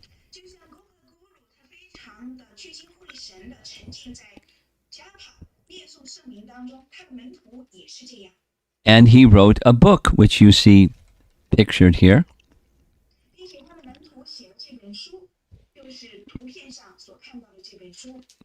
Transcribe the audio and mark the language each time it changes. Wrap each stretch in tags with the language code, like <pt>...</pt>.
<zh>就像沟帕咕噜，他非常的确信会神的沉浸在加帕念诵圣名当中，他的门徒也是这样。</zh> <en>And he wrote a book, which you see pictured here.</en> <zh>并且他的门徒写了这本书，就是图片上所看到的这本书。</zh>